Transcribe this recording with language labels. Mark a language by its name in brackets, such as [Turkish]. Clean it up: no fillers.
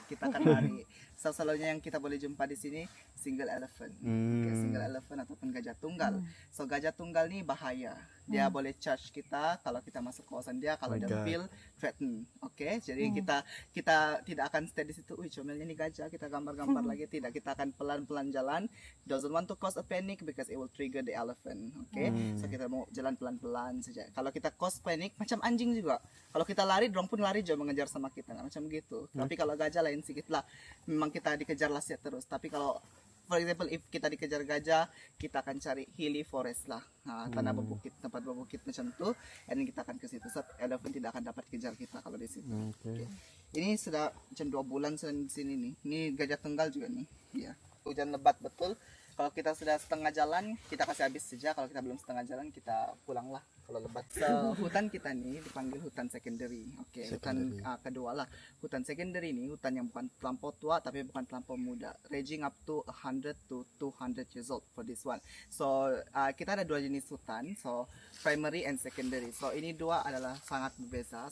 [Malay] Kita akan lari. Selalunya yang kita boleh jumpa di sini single elephant. Oke, single elephant ataupun gajah tunggal. So gajah tunggal nih bahaya. Dia boleh charge kita kalau kita masuk kawasan dia, kalau dia feel threaten. Oke, jadi kita tidak akan stay di situ. Comelnya nih gajah, kita gambar-gambar lagi, tidak. Kita akan pelan-pelan jalan. [English] Doesn't want to cause a panic because it will trigger the elephant. [Malay] Oke, so kita mau jalan pelan-pelan saja. Kalau kita cause panic, macam anjing juga. Kalau kita lari, dorong pun lari juga mengejar sama kita, nah, macam gitu. Tapi kalau gajah lain sedikit lah. Memang kita dikejar lah terus. Tapi kalau for example, if kita dikejar gajah, kita akan cari hilly forest lah, tanah berbukit, tempat berbukit macam tu, dan kita akan ke situ. So, elephant tidak akan dapat kejar kita kalau di situ. Okay. Ini sudah macam 2 bulan sudah di sini nih. Ini gajah tunggal juga nih. Ya, hujan lebat betul. Kalau kita sudah setengah jalan, kita kasih habis saja. Kalau kita belum setengah jalan, kita pulanglah. Kalau lebat. So, hutan kita nih dipanggil hutan secondary. Oke, hutan kedua lah. Hutan secondary ini hutan yang bukan terlampau tua tapi bukan terlampau muda. [English] Ranging up to 100 to 200 years old for this one. [Malay] So, kita ada 2 jenis hutan. So, primary and secondary. So, ini 2 adalah sangat berbeza.